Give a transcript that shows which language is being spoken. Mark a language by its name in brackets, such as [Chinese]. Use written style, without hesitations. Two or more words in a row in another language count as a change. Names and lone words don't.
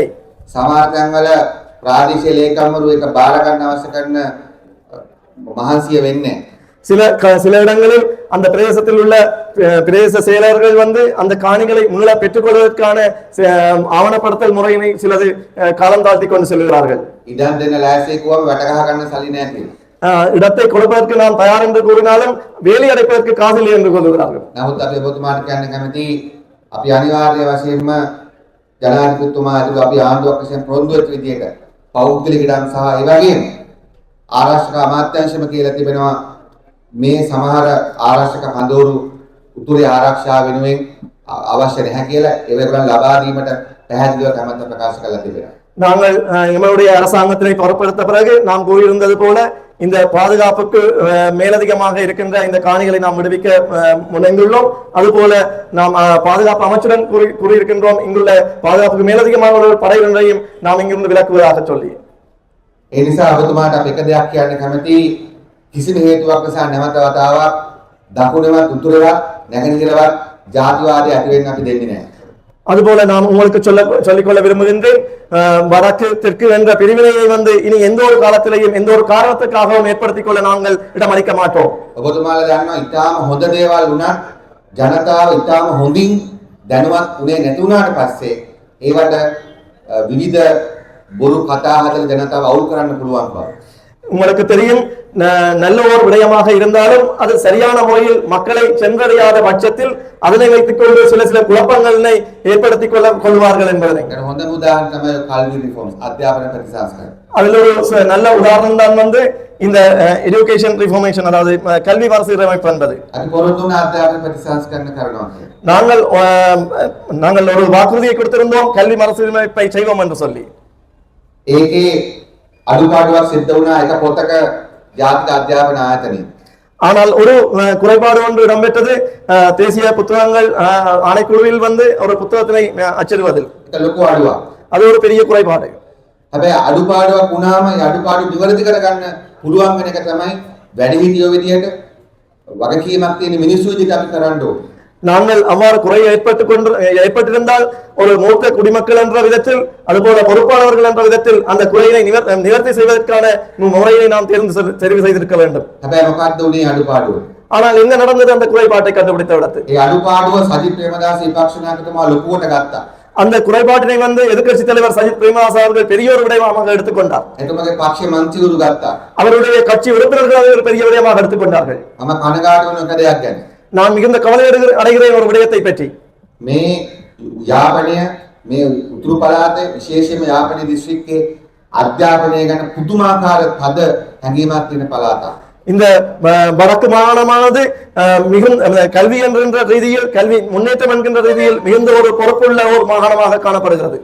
[Sinhala] සමහර තැන්වල ප්‍රාදේශීය ලේකම්වරු එක බාර ගන්න අවශ්‍ය කරන මහන්සිය වෙන්නේ. [Tamil] சில இடங்களில் அந்த பிரதேசத்தில் உள்ள பிரதேச செயலர்கள் அந்த காணிகளை மீள பெற்றுக்கொள்வதற்கான ஆவணப்படுத்தல் முறையினை சிலது காலம் தாழ்த்தி கொண்டு செல்கிறார்கள். [Sinhala] ඉඩම් දෙන්න ලෑස්ති කිව්වම වැට ගහ ගන්න සල්ලි නැහැ කියලා. [Tamil] இடத்தை கொடுப்பதற்கு நாம் தயார் என்று கூறினாலும் வேலி அடைப்பதற்கு காசு இல்லை என்று சொல்லுகிறார்கள். [Sinhala] නමුත් අපි ඔබතුමාට කියන්න කැමති අපි අනිවාර්ය වශයෙන්ම ජනාධිපතිතුමා ඇතුළු අපි ආණ්ඩුවක් වශයෙන් පොරොන්දු වෙච්ච විදිහට පෞද්ගලික ඉඩම් සහ ඒ වගේම ආරක්ෂක අමාත්‍යාංශම කියලා තිබෙනවා මේ සමහර ආරක්ෂක කඳවුරු උතුරේ ආරක්ෂාව වෙනුවෙන් අවශ්‍ය නැහැ කියලා ඒවගේම ලබා දීමට පැහැදිලිව කැමැත්ත ප්‍රකාශ කළා තිබෙනවා. [Tamil] நாங்கள் எங்களுடைய அரசாங்கத்தினை பொறுப்படுத்த பிறகு நாம் கூறியிருந்தது போல இந்த பாதுகாப்புக்கு மேலதிகமாக இருக்கின்ற இந்த காணிகளை நாம் விடுவிக்க முனைந்துள்ளோம். அதுபோல நாம் பாதுகாப்பு அமைச்சுடன் கூறியிருக்கின்றோம் இங்குள்ள பாதுகாப்புக்கு மேலதிகமாக ஒரு படை ஒன்றையும் நாம் இங்கிருந்து விலக்குவதாக சொல்லி. [Sinhala] ඒ නිසා ඔබතුමාට අපි එක දෙයක් කියන්න කැමති කිසිම හේතුවක් නිසා නැවත වතාවක් දකුණේවත් උතුරේවත් නැගෙනහිරවත් ජාතිවාදය ඇති වෙන්න අපි දෙන්නේ නැහැ. [Tamil] அதுபோல நாம் உங்களுக்கு சொல்லிக்கொள்ள விரும்புகின்றேன், வடக்கு தெற்கு என்ற பிரிவினையை இனி எந்த ஒரு காலத்திலேயும் எந்த ஒரு காரணத்துக்காகவும் ஏற்படுத்திக் கொள்ள நாங்கள் இடமளிக்க மாட்டோம். [Sinhala] ඔබතුමාලා දන්නවා ඊටාම හොඳ දේවල් වුණත් ජනතාව ඊටාම හොඳින් දැනුවත් උනේ නැති වුණාට පස්සේ ඒවට විවිධ බොරු කතා හදලා ජනතාව අවුල් කරන්න පුළුවන් බව. [Tamil] உங்களுக்கு தெரியும், நல்ல ஒரு விடயமாக இருந்தாலும் அது சரியான முறையில் மக்களை சென்றடையாத பட்சத்தில் அதனை வைத்துக் கொண்டு சில குழப்பங்களை ஏற்படுத்திக் கொள்வார்கள் என்பதை [Sinhala] හොඳම උදාහරණ තමයි කල්වි රිෆෝම්ස් අධ්‍යාපන ප්‍රතිසංස්කරණ. [Tamil] அதில் ஒரு நல்ல உதாரணம் தான் இந்த [English] education reformation [Tamil] அதாவது கல்வி மறுசீரமைப்பு என்பது. [Sinhala] අපි පොරොන්දු වුණ අධ්‍යාපන ප්‍රතිසංස්කරණ කරනවා කියන්නේ. [Tamil] நாங்கள் ஒரு வாக்குறுதியை கொடுத்திருந்தோம் கல்வி மறுசீரமைப்பை செய்வோம் என்று சொல்லி. [Sinhala] ඒකේ අඩුපාඩුවක් සිද්ධ වුණා එක පොතක ජාතික අධ්‍යාපන ආයතනයේ. [Tamil] ஆனால் ஒரு குறைபாடு ஒன்று இடம்பெற்றது. தேசிய புத்தகங்கள் ஆணைக்குழுவில் ஒரு புத்தகத்தினை அச்சிடுவதில் [Sinhala] ඒක ලොකු අඩුවක්. [Tamil] அது ஒரு பெரிய குறைபாடு. [Sinhala] හැබැයි අඩුපාඩුවක් වුණාම ඒ අඩුපාඩු නිවැරදි කරගන්න පුළුවන් වෙන එක තමයි වැඩිහිටියෝ විදියට වගකීමක් තියෙන මිනිස්සු විදියට අපි කරන්න ඕනේ. [Tamil] நாங்கள் அவ்வாறு குறை ஏற்பட்டிருந்தால் ஒரு மூத்த குடிமக்கள் என்ற விதத்தில் அதுபோல பொறுப்பாளர்கள் என்ற விதத்தில் அந்த குறையை நிவர்த்தி செய்வதற்கான முறையை நாம் தெரிவு செய்திருக்க வேண்டும். [Sinhala] හැබැයි මොකක්ද උනේ අඩුපාඩුව? [Tamil] ஆனால் என்ன நடந்தது அந்த குறைபாட்டை கண்டுபிடித்த இடத்தில்? [Sinhala] ඒ අඩුපාඩුව සජිත් ප්‍රේමදාස විපක්ෂ නායකතුමා ලොකුවට ගත්තා. [Tamil] அந்த குறைபாட்டினை எதிர்க்கட்சி தலைவர் சஜித் பிரேமதாச அவர்கள் பெரிய ஒரு விடயமாக எடுத்துக்கொண்டார். [Sinhala] එතුමගේ පක්ෂ මන්ත්‍රීවරු ගත්තා. [Tamil] அவருடைய கட்சி உறுப்பினர்கள் ஒரு பெரிய விடயமாக எடுத்துக்கொண்டார்கள். [Sinhala] මම කනගාටු වෙන එක දෙයක් ගැන. [Tamil] நான் மிகுந்த கவலை அடைகிறேன் ஒரு விடயத்தை பற்றி. [Sinhala] මේ යාපනය මේ උතුරු පළාතේ විශේෂයෙන්ම යාපනයේ දිස්ත්‍රික්කයේ අධ්‍යාපනය ගැන පුදුමාකාර පද හැඟීමක් තියෙන පළාතක්. [Tamil] இந்த வடக்கு மாகாணமானது மிகுந்த கல்வி என்கின்ற ரீதியில் கல்வி முன்னேற்றம் என்கின்ற ரீதியில் மிகுந்த ஒரு பொறுப்புள்ள ஒரு மாகாணமாக காணப்படுகிறது.